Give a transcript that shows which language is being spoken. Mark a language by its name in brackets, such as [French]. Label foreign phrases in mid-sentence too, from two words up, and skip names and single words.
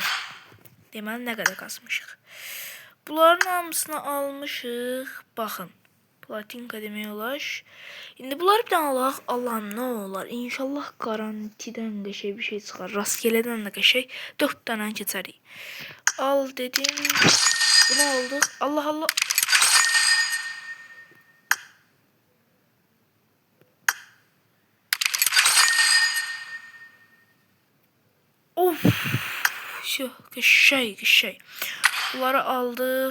[Azerbaijani] Deməli nə qədər kasmışıq? Bunların hamısını almışıq. Baxın. Platinka demək olar. İndi bunları bir dənə alaq. Allah'ım nə olar? İnşallah garantidən qəşəng bir şey çıxar. Rastgeledən də qəşəng 4 dənə keçərik. [Turkish] Al dedim. Bunu aldık. Allah Allah. Of. Şu qəşəng. Bunları aldık.